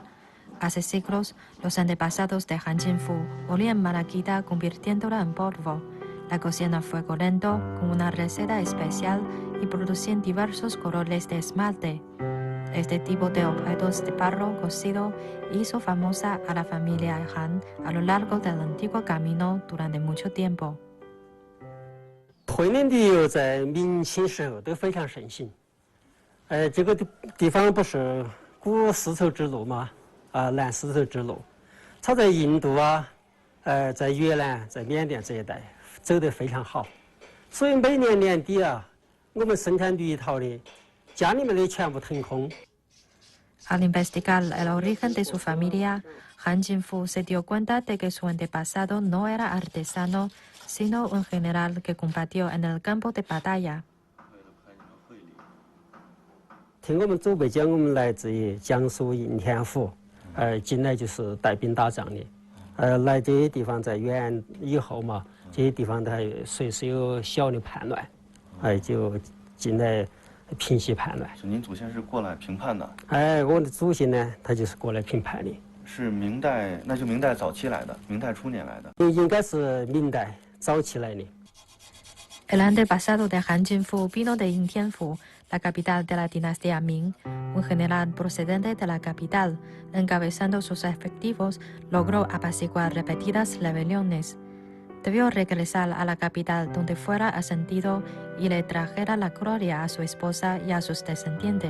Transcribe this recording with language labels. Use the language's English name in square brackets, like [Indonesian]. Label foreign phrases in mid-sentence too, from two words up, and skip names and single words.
[Spanish] Hace siglos, los antepasados de Han Jinfu olían malaquita convirtiéndola en polvo. La cocían a fuego lento con una receta especial y producían diversos colores de esmalte. Este tipo de objetos de barro cocido hizo famosa a la familia Han a lo largo del antiguo camino durante mucho tiempo. [Chinese] 回民的油在明清时候都非常盛行。这个地方不是古丝绸之路吗？南丝绸之路，它在印度在越南、在缅甸这一带走得非常好，所以每年年底我们生产绿陶的家里面的全部腾空。 [Spanish] Al investigar el origen de su familia, Han Jinfu se dio cuenta de que su antepasado no era artesano, sino un general que combatió en el campo de batalla. [Chinese] 听我们祖辈讲，我们来自于江苏应天府，进来就是带兵打仗的，来这些地方在元以后嘛，这些地方它随时有小的叛乱，就进来平息叛乱。您祖先是过来平叛的？我的祖先呢，他就是过来平叛的。是明代，那就明代早期来的，明代初年来的。应该是明代早期来的。 [Spanish] El antepasado de Han Jinfu vino de Yingtianfu, la capital de la dinastía Ming. Un general procedente de la capital, encabezando sus efectivos, logró apaciguar repetidas rebeliones. Debió regresar a la capital donde fuera ascendido y le trajera la gloria a su esposa y a sus descendientes.